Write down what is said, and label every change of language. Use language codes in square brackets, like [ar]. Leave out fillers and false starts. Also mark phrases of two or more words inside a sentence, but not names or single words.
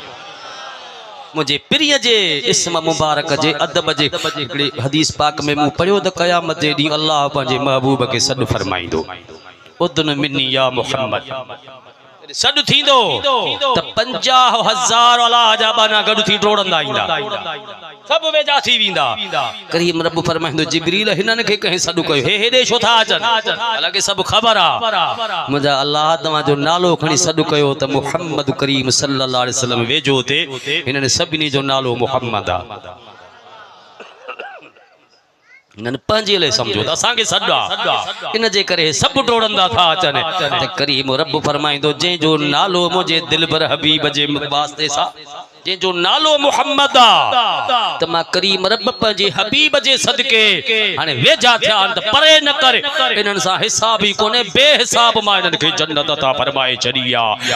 [sd] मुझे प्रिय जे इस्म मुबारक जे अदब जे हदीस पाक में मूं पढ़ियो त क़यामत जे ॾींहुं अल्लाह पंहिंजे महबूब खे सॾु फरमाईंदो [ar] ادن مني يا محمد [sd] सॾु थींदो त 50,000 अलाह जा बाना गॾु थी डोड़ंदा ईंदा सभु वेझा थी वेंदा। करीम रब फरमाईंदो जिब्रील हिननि खे कंहिं सॾु कयो हे हेॾे छो था अचनि हालांकि सभु ख़बर आहे मुंहिंजा अल्लाह तव्हांजो नालो खणी सॾु कयो त मुहम्मद करीम [ar] صلى الله عليه وسلم [sd] वेझो थे हिननि सभिनी जो नालो मुहम्मद आहे हिननि पंहिंजे लाइ सम्झो त असांखे सॾु आहे इन जे करे सभु डोड़ंदा था अचनि त करीम रब फरमाईंदो जंहिंजो नालो मुंहिंजे दिलबर हबीब जे वास्ते सां जंहिंजो नालो मुहम्मद आहे त मां करीम रब पंहिंजे हबीब जे सदके हाणे वेझा थिया त परे न करे इन्हनि सां हिसाब ई कोन्हे बेहिसाब मां इन्हनि खे जन्नत अता फरमाए छॾी आहे।